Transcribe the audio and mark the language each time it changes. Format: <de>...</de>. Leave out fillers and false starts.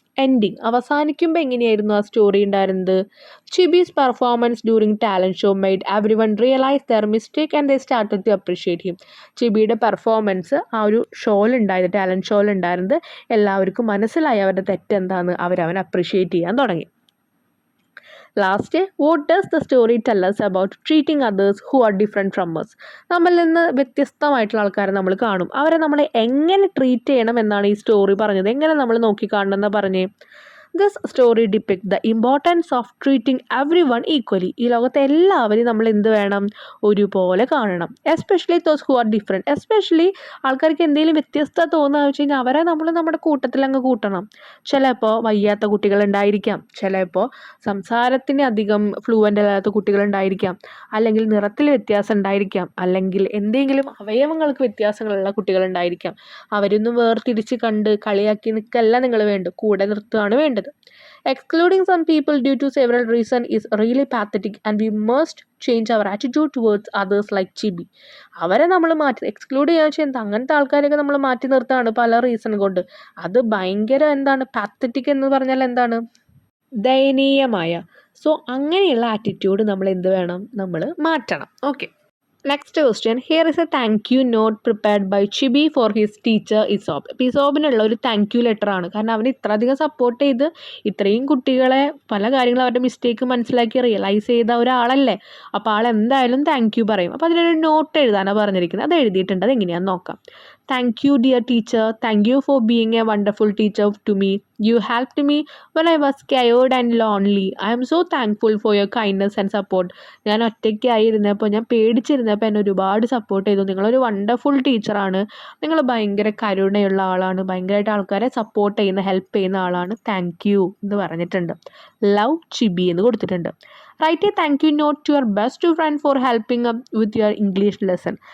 <en>ending,</en> <ml>അവസാനിക്കുമ്പോൾ എങ്ങനെയായിരുന്നു ആ സ്റ്റോറി ഉണ്ടായിരുന്നത്?</ml> <en>Chibi's performance during talent show made every one realise their mistake and they started to appreciate him.</en> <ml>ചിബിയുടെ performance ആ ഒരു ഷോയിലുണ്ടായത്, talent ഷോയിലുണ്ടായിരുന്നത് എല്ലാവർക്കും മനസ്സിലായി അവരുടെ തെറ്റെന്താണെന്ന്. അവരവൻ അപ്രീഷിയേറ്റ് ചെയ്യാൻ തുടങ്ങി.</ml> <en>Last, what does the story tell us about treating others who are different from us?</en> <ml>നമ്മളിൽ നിന്ന് വ്യത്യസ്തമായിട്ടുള്ള ആൾക്കാരെ നമ്മൾ കാണും, അവരെ നമ്മൾ എങ്ങനെ ട്രീറ്റ് ചെയ്യണം എന്നാണ് ഈ സ്റ്റോറി പറഞ്ഞത്. എങ്ങനെ നമ്മൾ നോക്കിക്കാണണം എന്ന് പറഞ്ഞേ.</ml> <en>This story depict the importance of treating every one equally.</en> <ml>ഈ ലോകത്തെ എല്ലാവരെയും നമ്മൾ എന്ത് വേണം? ഒരുപോലെ കാണണം.</ml> <en>Especially those who are different.</en> <ml>Especially ആൾക്കാർക്ക് എന്തെങ്കിലും വ്യത്യസ്തത തോന്നുക വെച്ച് കഴിഞ്ഞാൽ അവരെ നമ്മൾ നമ്മുടെ കൂട്ടത്തിൽ അങ്ങ് കൂട്ടണം. ചിലപ്പോൾ വയ്യാത്ത കുട്ടികളുണ്ടായിരിക്കാം, ചിലപ്പോൾ സംസാരത്തിന് അധികം ഫ്ലുവൻ്റ് അല്ലാത്ത കുട്ടികളുണ്ടായിരിക്കാം, അല്ലെങ്കിൽ നിറത്തിൽ വ്യത്യാസം ഉണ്ടായിരിക്കാം, അല്ലെങ്കിൽ എന്തെങ്കിലും അവയവങ്ങൾക്ക് വ്യത്യാസങ്ങളുള്ള കുട്ടികളുണ്ടായിരിക്കാം. അവരൊന്നും വേർതിരിച്ച് കണ്ട് കളിയാക്കി നിൽക്കല്ല നിങ്ങൾ വേണ്ടത്, കൂടെ നിർത്തുകയാണ് വേണ്ടത്.</ml> <en>Excluding some people due to several reasons is really pathetic and we must change our attitude towards others like Chibi.</en> <ml>അവരെ നമ്മൾ എക്സ്ക്ലൂഡ് ചെയ്യാൻ വെച്ചാൽ എന്താ, അങ്ങനത്തെ ആൾക്കാരെയൊക്കെ നമ്മൾ മാറ്റി നിർത്താണ് പല റീസൺ കൊണ്ട്. അത് ഭയങ്കര എന്താണ്, പാത്തറ്റിക് എന്ന് പറഞ്ഞാൽ എന്താണ്, ദയനീയമായ. സോ അങ്ങനെയുള്ള ആറ്റിറ്റ്യൂഡ് നമ്മൾ എന്ത് വേണം? നമ്മൾ മാറ്റണം.</ml> <en>Okay, next question. Here is a thank you note prepared by Chibi for his teacher Isobe.</en> <ml>അപ്പോൾ ഇസോബിനുള്ള ഒരു താങ്ക് യു ലെറ്റർ ആണ്. കാരണം അവന് ഇത്രയധികം സപ്പോർട്ട് ചെയ്ത് ഇത്രയും കുട്ടികളെ പല കാര്യങ്ങളും അവരുടെ മിസ്റ്റേക്ക് മനസ്സിലാക്കി റിയലൈസ് ചെയ്ത ഒരാളല്ലേ. അപ്പോൾ ആൾ എന്തായാലും താങ്ക് യു പറയും. അപ്പോൾ അതിനൊരു നോട്ട് എഴുതാനാണ് പറഞ്ഞിരിക്കുന്നത്. അത് എഴുതിയിട്ടുണ്ട്. അത് എങ്ങനെയാണെന്ന് നോക്കാം.</ml> <en>Thank you dear teacher, thank you for being a wonderful teacher to me. You helped me when I was scared and lonely. I am so thankful for your kindness and support.</en> <ml>ഞാൻ ഒറ്റയ്ക്കായിരുന്നപ്പോൾ, ഞാൻ പേടിച്ചിരുന്നപ്പോൾ എന്നെ ഒരുപാട് support ചെയ്തു. നിങ്ങളൊരു wonderful ടീച്ചറാണ്. നിങ്ങൾ ഭയങ്കര കരുണയുള്ള ആളാണ്. ഭയങ്കരമായിട്ട് ആൾക്കാരെ സപ്പോർട്ട് ചെയ്യുന്ന, ഹെൽപ്പ് ചെയ്യുന്ന ആളാണ്. താങ്ക് യു എന്ന് പറഞ്ഞിട്ടുണ്ട്. ലവ് ചിബി എന്ന് കൊടുത്തിട്ടുണ്ട്.</ml> <en>Write a thank you note to your best friend for helping up with your English lesson.</en>